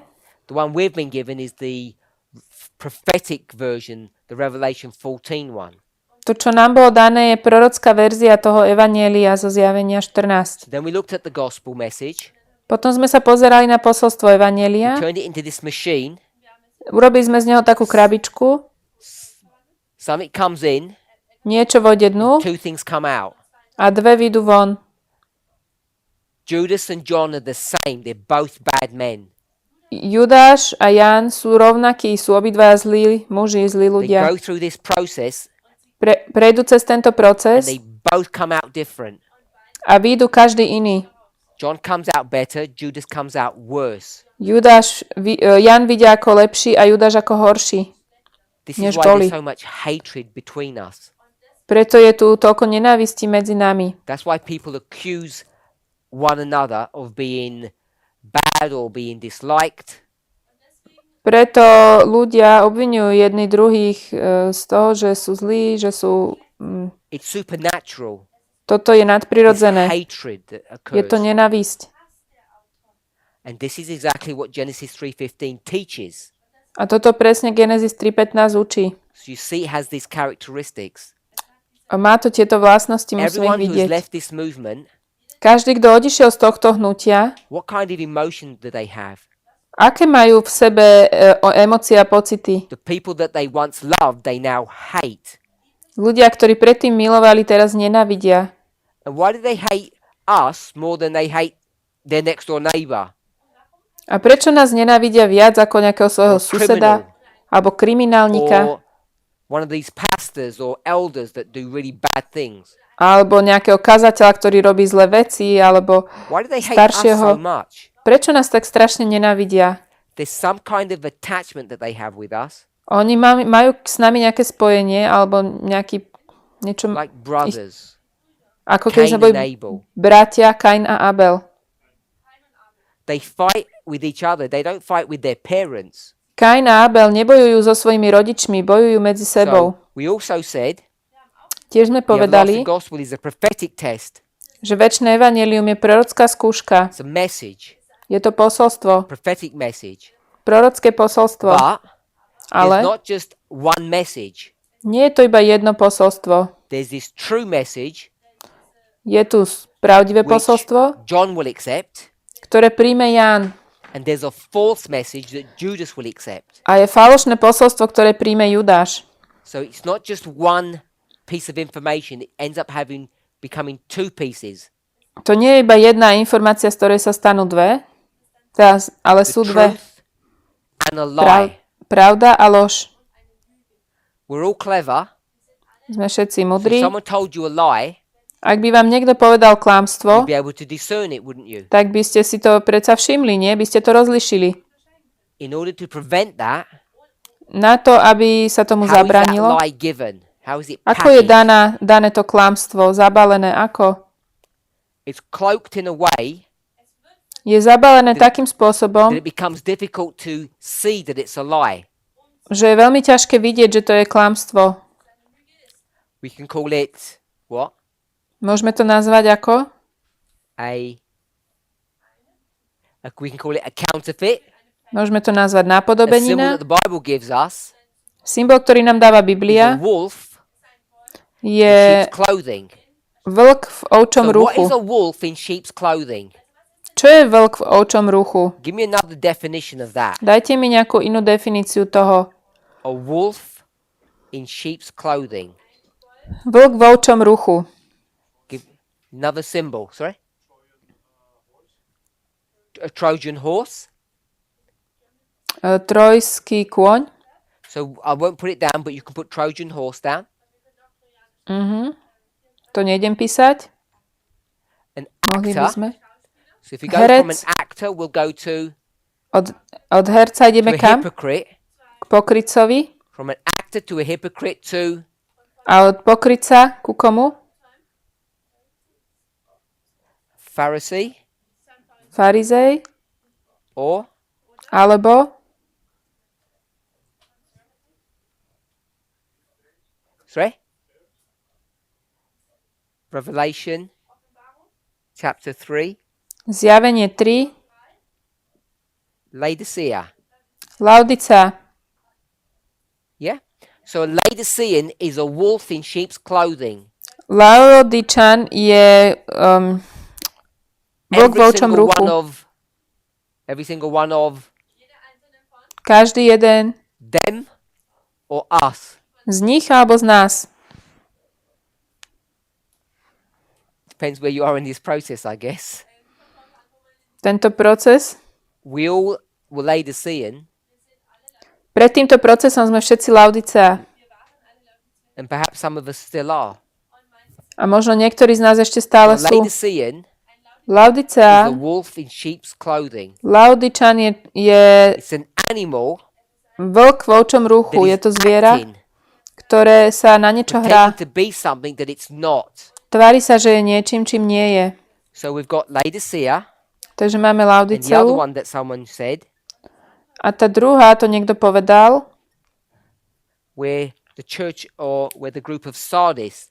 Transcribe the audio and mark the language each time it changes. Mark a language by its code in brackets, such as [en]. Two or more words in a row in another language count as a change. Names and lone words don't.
[en] The one we've been given is the prophetic version, the Revelation 14 one. [sk] To, čo nám bolo dané, je prorocká verzia toho evanielia zo zjavenia 14. [en] Then we looked at the gospel message, [sk] Potom sme sa pozerali na posolstvo evanielia. [en] turned it into this machine. [sk] Urobili sme z neho takú krabičku. [en] Something comes in, [sk] Niečo vojde dnu [en] 2 things come out. [sk] a 2 vyjdú von. [en] Judas and John are the same. They're both bad men. [sk] Judáš a Ján sú rovnakí, sú obidvaja zlí muži, zlí [en] They [sk] ľudia. [en] go through this process [sk] Prejdú cez tento [en] and [sk] proces [en] they both come out different. [sk] a vyjdú každý iný. [en] John comes out better, Judas comes out worse. [sk] Ján vidia ako lepší a Judáš ako horší. [en] This [sk] Než [en] is why [sk] boli. [en] there's so much hatred between us. [sk] Preto je tu toľko nenávistí medzi nami. [en] That's why people accuse one another of being bad or being disliked. [sk] Preto ľudia obviňujú jedni druhých z toho, že sú zlí, že sú... [en] It's supernatural. [sk] Toto je [en] It's [sk] nadprirodzené. [en] hatred that [sk] Je to [en] occurs. [sk] nenávisť. [en] And this is exactly what Genesis 3:15 teaches. [sk] A toto presne Genesis 3.15 učí. [en] So you see it has these characteristics. [sk] A má to tieto vlastnosti, musíme ich [en] Everyone who has [sk] vidieť. [en] left this movement, [sk] Každý, kto odišiel z tohto hnutia, [en] what kind of emotion do they have? [sk] aké majú v sebe emócie a pocity? [en] The people that they once loved, they now hate. [sk] Ľudia, ktorí predtým milovali, teraz nenávidia. [en] And why do they hate us more than they hate their next door neighbor? [sk] A prečo nás nenávidia viac ako nejakého svojho [en] Or [sk] suseda alebo kriminálnika [en] Or one of these pastors or elders that do really bad things? [sk] alebo nejakého kazateľa, ktorý robí zlé veci alebo [en] Why do they hate us so [sk] staršieho? [en] much? [sk] Prečo nás tak strašne nenávidia? [en] There's some kind of attachment that they have with us, [sk] Oni majú s nami nejaké spojenie alebo niečo [en] like brothers, [sk] ako keď [en] Cain [sk] sme [en] and [sk] boli [en] Abel. [sk] bratia Kain a Abel. [en] They fight with each other. They don't fight with their parents. [sk] Kain a Abel nebojujú so svojimi rodičmi, bojujú medzi sebou. [en] So we also said [sk] Tiež sme [en] the everlasting [sk] povedali, [en] gospel is a prophetic test. [sk] že večné evanjelium je prorocká skúška. [en] It's a message, [sk] Je to posolstvo, [en] prophetic message. [sk] prorocké posolstvo. [en] But [sk] Ale [en] there's not just one message. [sk] nie je to iba jedno posolstvo. [en] There's this true message [sk] Je tu pravdivé [en] which [sk] posolstvo, [en] John will accept, [sk] ktoré príjme Ján. [en] and there's a false message that Judas will accept. [sk] A je falošné posolstvo, ktoré príjme Judáš. [en] So it's not just one piece of information. It ends up becoming two pieces. [sk] To nie je iba jedna informácia, z ktorej sa stanú dve, ale [en] The [sk] sú dve. [en] truth and a lie. [sk] Pravda a lož. [en] We're all clever. [sk] Sme všetci [en] So if [sk] mudrí. [en] someone told you a lie, [sk] Ak by vám niekto povedal klamstvo, [en] you'd be able to discern it, wouldn't you? [sk] tak by ste si to predsa všimli, nie? By ste to rozlišili. [en] In order to prevent that, [sk] Na to, aby sa tomu [en] how is that [sk] zabránilo, [en] lie given? How is it [sk] ako je [en] packaged? [sk] dané to klamstvo, zabalené, ako? [en] It's cloaked in a way [sk] Je zabalené takým spôsobom, [en] that it becomes difficult to see that it's a lie. [sk] že je veľmi ťažké vidieť, že to je klamstvo. [en] We can call it what? [sk] Môžeme to nazvať ako? [en] We can call it a counterfeit. [sk] Môžeme to nazvať [en] A symbol [sk] nápodobenina. that the Bible gives us Symbol, ktorý nám dáva [en] is a [sk] Biblia, [en] wolf in [sk] je [en] sheep's clothing. [sk] vlk v ovčom [en] So what is [sk] ruchu. [en] a wolf in sheep's clothing? [sk] Čo je vlk v ovčom ruchu? [en] Give me another definition of that. [sk] Dajte mi nejakú inú definíciu toho. [en] A wolf in sheep's clothing. [sk] Vlk v ovčom ruchu. [en] Give another symbol. Sorry. A Trojan horse. [sk] Trojský kôň. [en] So I won't put it down, but you can put Trojan horse down. [sk] To nejdem písať. [en] An [sk] Mohli by [en] actor. [sk] sme. [en] So if we go from an [sk] Herec. [en] actor, we'll go to [sk] Od herca [en] a [sk] ideme kam? [en] hypocrite. [sk] K pokrytcovi. [en] From an actor to a hypocrite to [sk] A od pokrytca ku komu? [en] Pharisee [sk] Farizej. [en] or [sk] Alebo [en] sorry. Revelation chapter 3. [sk] Zjavenie 3. [en] Laodicea. [sk] Laudicea. [en] Yeah? So a Laodicean is a wolf in sheep's clothing. [sk] Laodičan je vlk v ovčom ruchu. [en] Every single one of [sk] Každý jeden [en] them or us. [sk] z nich alebo z nás. [en] Depends where you are in this process, I guess. [sk] Tento proces. [en] We all were Laodicean, [sk] Pred týmto procesom sme všetci Laudicea. [en] and perhaps some of us still are. [sk] A možno niektorí z nás ešte stále [en] A [sk] sú. [en] Laodicean is [sk] Laudicea, [en] a wolf in sheep's clothing. [sk] Laudičan je [en] It's an animal [sk] vlk v ovčom [en] that [sk] ruchu. Je [en] is [sk] to zviera, [en] acting, [sk] ktoré sa na niečo hrá. [en] pretending to be something that it's not. [sk] Tvári sa, že je niečím, čím nie je. [en] So we've got Laodicea, [sk] Takže máme [en] And the other [sk] Laodiceu. [en] one that someone said, [sk] A tá druhá, to niekto povedal, [en] we're the church or we're the group of Sardis.